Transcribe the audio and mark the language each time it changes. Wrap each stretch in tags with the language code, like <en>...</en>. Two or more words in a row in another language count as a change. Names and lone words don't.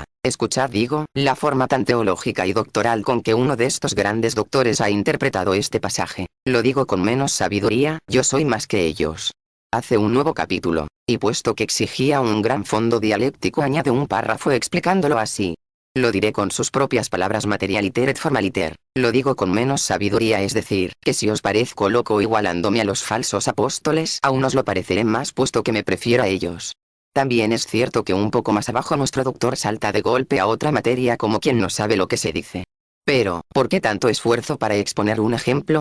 <es>Escuchad, digo, la forma tan teológica y doctoral con que uno de estos grandes doctores ha interpretado este pasaje. Lo digo con menos sabiduría, yo soy más que ellos. Hace un nuevo capítulo, y puesto que exigía un gran fondo dialéctico añade un párrafo explicándolo así. Lo diré con sus propias palabras</es> <la>materialiter et formaliter.</la> <es>Lo digo con menos sabiduría, es decir, que si os parezco loco igualándome a los falsos apóstoles, aún os lo pareceré más puesto que me prefiero a ellos. También es cierto que un poco más abajo nuestro doctor salta de golpe a otra materia como quien no sabe lo que se dice. Pero, ¿por qué tanto esfuerzo para exponer un ejemplo?</es>